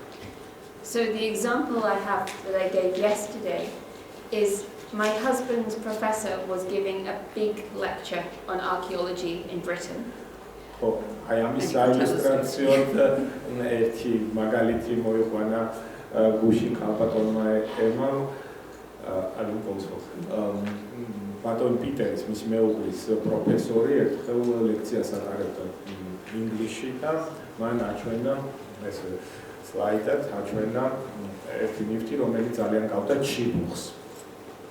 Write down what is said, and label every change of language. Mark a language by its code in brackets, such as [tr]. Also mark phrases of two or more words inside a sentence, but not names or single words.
[en] So the example I have that I gave yesterday is my husband's professor was giving a big lecture on archaeology in Britain. [ka] ხო, აი ამის საილუსტრაციოდ ერთი მაგალითი მოიყვანა გუშინ ქალბატონმა ემამ ბატონ პიტერის, მის მეუღლის პროფესორი ერთხელ ლექციას ატარებდა ინგლისში და მან აჩვენა ეს სლაიდად აჩვენა ერთი ნივთი, რომელიც ძალიან გავდა ჩიბუხს.